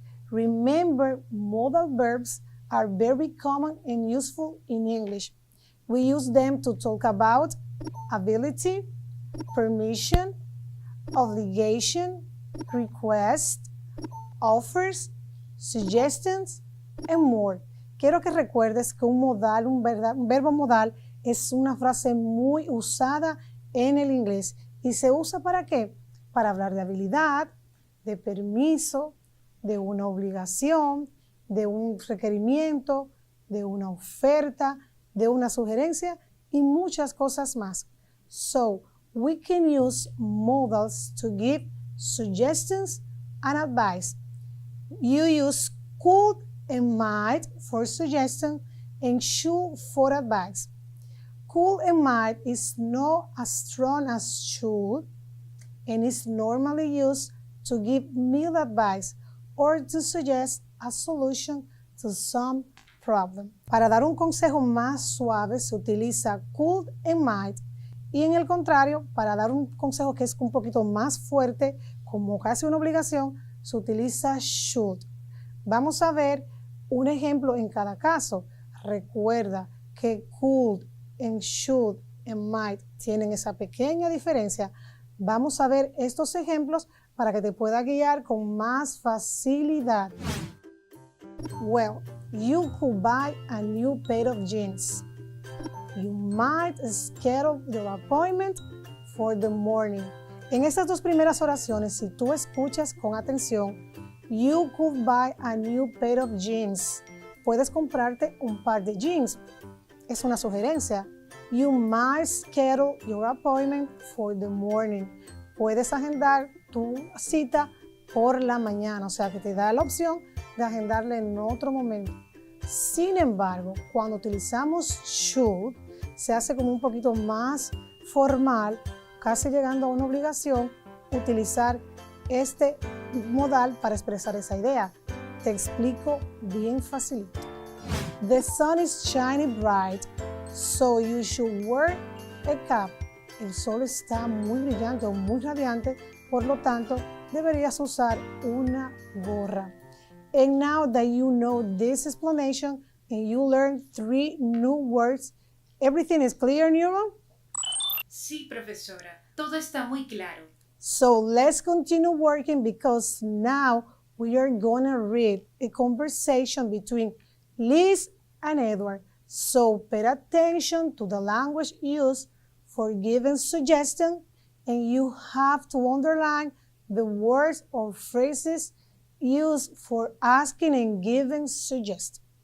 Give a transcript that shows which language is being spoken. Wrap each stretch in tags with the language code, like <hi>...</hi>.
<en>Remember, modal verbs are very common and useful in English. We use them to talk about ability, permission, obligation, request, offers, suggestions, and more.</en> <es>Quiero que recuerdes que un verbo modal es una frase muy usada en el inglés. ¿Y se usa para qué? Para hablar de habilidad, de permiso, de una obligación, de un requerimiento, de una oferta, de una sugerencia y muchas cosas más.</es> <en>So, we can use modals to give suggestions and advice. You use could and might for suggestion and should for advice. Could and might is not as strong as should and is normally used to give mild advice or to suggest a solution to some problem.</en> <es>Para dar un consejo más suave se utiliza</es> <en>could and might</en> <es>y en el contrario, para dar un consejo que es un poquito más fuerte, como casi una obligación, se utiliza should. Vamos a ver un ejemplo en cada caso. Recuerda que</es> <en>could and should and might</en> <es>tienen esa pequeña diferencia. Vamos a ver estos ejemplos para que te pueda guiar con más facilidad.</es> <en>Well, you could buy a new pair of jeans. You might schedule your appointment for the morning.</en> <es>En estas 2 primeras oraciones, si tú escuchas con atención,</es> <en>you could buy a new pair of jeans.</en> <es>Puedes comprarte un par de jeans. Es una sugerencia.</es> <en>You might schedule your appointment for the morning.</en> <es>Puedes agendar tu cita por la mañana, o sea que te da la opción de agendarle en otro momento. Sin embargo, cuando utilizamos should, se hace como un poquito más formal, casi llegando a una obligación, utilizar este modal para expresar esa idea. Te explico bien facilito.</es> <en>The sun is shining bright, so you should wear a cap.</en> <es>El sol está muy brillante o muy radiante, por lo tanto, deberías usar una gorra.</es> <en>And now that you know this explanation and you learn 3 new words, everything is clear, Neuron?</en> <es>Sí, profesora, todo está muy claro.</es> <en>So let's continue working because now we are going to read a conversation between Liz and Edward. So pay attention to the language used for giving suggestions and you have to underline the words or phrases used for asking and giving suggestions.</en>